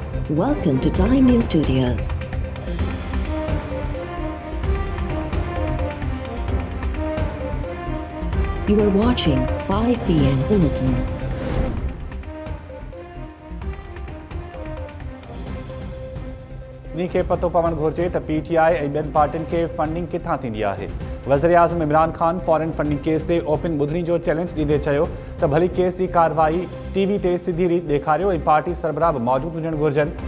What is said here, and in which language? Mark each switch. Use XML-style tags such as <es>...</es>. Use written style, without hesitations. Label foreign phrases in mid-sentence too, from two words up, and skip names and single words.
<en>Welcome to Time News Studios. You are watching 5 p.m. Bulletin.</en> <sd>खे पतो पवण घुर्जे त पीटीआई ऐं ॿियनि पार्टियुनि खे फंडिंग किथां थींदी आहे। वज़ीर आज़म इमरान ख़ान</sd> <en>foreign funding</en> <sd>केस ते ओपन ॿुधणी जो चैलेंज ॾींदे चयो त भली केस जी कार्रवाई टीवी ते सिधी रीत ॾेखारियो ऐं पार्टी सरबराह बि मौजूदु हुजणु घुरिजनि।</sd>